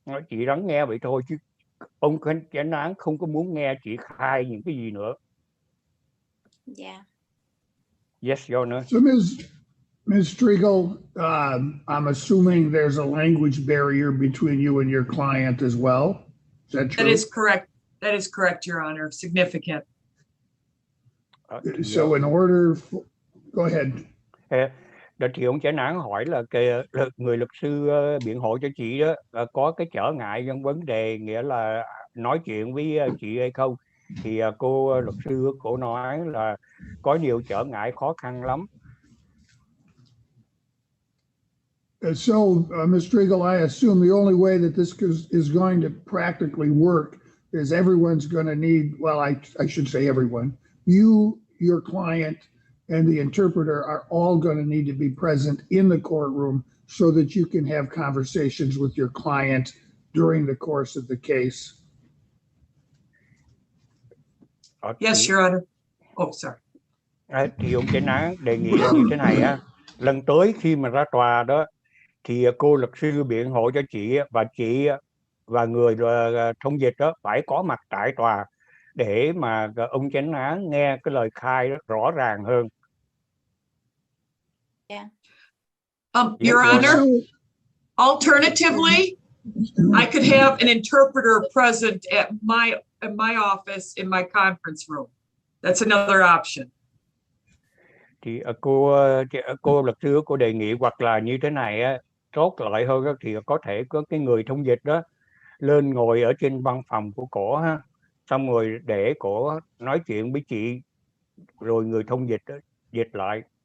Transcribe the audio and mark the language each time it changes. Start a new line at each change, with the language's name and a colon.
Vietnamese: Chị lắng nghe vậy thôi chứ ông chánh án không có muốn nghe chị khai những cái gì nữa.
English: Yeah. Yes, Your Honor. So Ms. Striegel, I'm assuming there's a language barrier between you and your client as well. Is that true? That is correct. That is correct, Your Honor. Significant. So in order for, go ahead.
Vietnamese: Thì ông chánh án hỏi là người luật sư biện hộ cho chị đó có cái trở ngại trong vấn đề nghĩa là nói chuyện với chị hay không, thì cô luật sư cô nói là có nhiều trở ngại khó khăn lắm.
English: So, Ms. Striegel, I assume the only way that this is going to practically work is everyone's going to need, well, I should say everyone, you, your client, and the interpreter are all going to need to be present in the courtroom so that you can have conversations with your client during the course of the case. Yes, Your Honor. Oh, sorry.
Vietnamese: Thì ông chánh án đề nghị là như thế này á, lần tới khi mà ra tòa đó thì cô luật sư biện hộ cho chị và người thông dịch đó phải có mặt tại tòa để mà ông chánh án nghe cái lời khai đó rõ ràng hơn.
English: Yeah. Your Honor, alternatively, I could have an interpreter present at my office in my conference room. That's another option.
Vietnamese: Thì cô luật sư cô đề nghị hoặc là như thế này á, tốt lợi hơn đó, thì có thể có cái người thông dịch đó lên ngồi ở trên văn phòng của cổ ha, xong rồi để cổ nói chuyện với chị rồi người thông dịch đó, dịch lại.